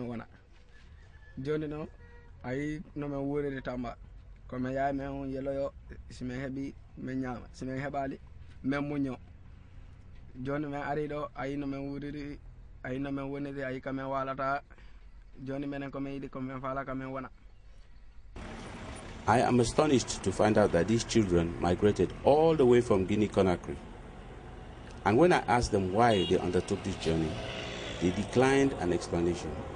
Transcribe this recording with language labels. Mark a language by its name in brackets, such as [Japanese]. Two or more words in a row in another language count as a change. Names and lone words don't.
[Fula] wona joni no ay no men wurede Tamba ko me yaay men yeloyo si men hebi men nyama si men hebali men muño joni men ari do ay no men wuride ay no men wonede ay kamen walata joni menen ko men yidi ko men fala kamen wona. [English] I am astonished to find out that these children migrated all the way from Guinea-Conakry. And when I asked them why they undertook this journey, they declined an explanation.